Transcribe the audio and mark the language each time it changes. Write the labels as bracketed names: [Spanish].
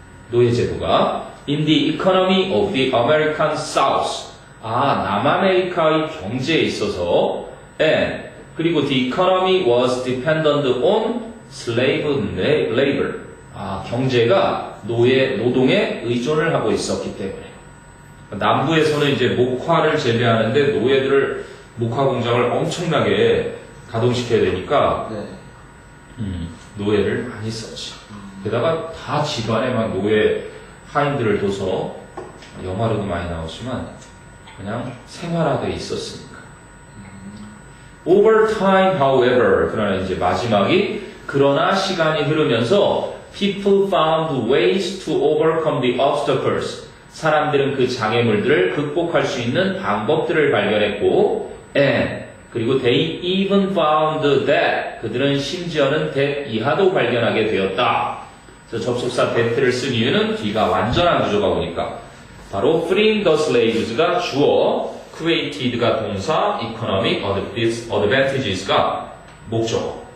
[Korean] 노예 제도가 [English] in the economy of the American South, [Korean] 남아메리카의 경제에 있어서 and 그리고 [English] the economy was dependent on slave labor, [Korean] 경제가 노동에 의존을 하고 있었기 때문에 남부에서는 이제 목화를 재배하는데 노예들을 목화 공장을 엄청나게 가동시켜야 되니까 네. 노예를 많이 썼지. 게다가 다 집안에 막 노예 하인들을 둬서 영화로도 많이 나오지만 그냥 생활화되어 있었으니까. [English] Over time, however, [Korean] 그러나 이제 마지막이 그러나 시간이 흐르면서 [English] people found ways to overcome the obstacles. [Korean] 사람들은 그 장애물들을 극복할 수 있는 방법들을 발견했고, and 그리고 [English] they even found that [Korean] 그들은 심지어는 that 이하도 발견하게 되었다. 그래서 접속사 that를 쓴 이유는 뒤가 완전한 구조가 오니까 바로 [English] freeing the slaves [Korean] 가 주어, created가 동사, [English] economic advantages [Korean] 가 목적어.